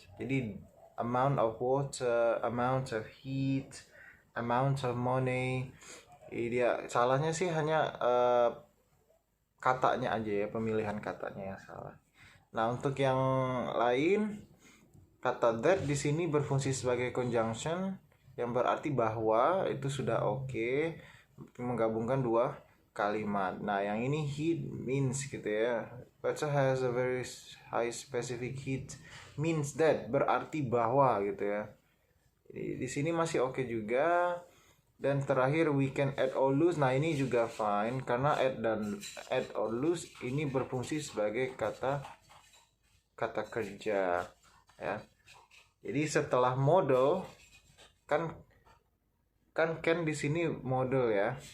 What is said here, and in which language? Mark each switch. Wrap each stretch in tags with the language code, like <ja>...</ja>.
<en>Jadi amount of water, amount of heat, amount of money.</en> <id>Dia salahnya sih hanya katanya aja ya, pemilihan katanya yang salah. Nah, untuk yang lain, kata that di sini berfungsi sebagai conjunction yang berarti bahwa, itu sudah oke, menggabungkan dua kalimat. Nah, yang ini heat means gitu ya.</id> <en>Water has a very high specific heat means that,</en> <id>berarti bahwa gitu ya. Jadi di sini masih oke juga. Dan terakhir</id> <en>we can add or lose.</en> <id>Nah, ini juga fine karena add or lose ini berfungsi sebagai kata kerja ya. Jadi setelah model kan can di sini model ya.</id>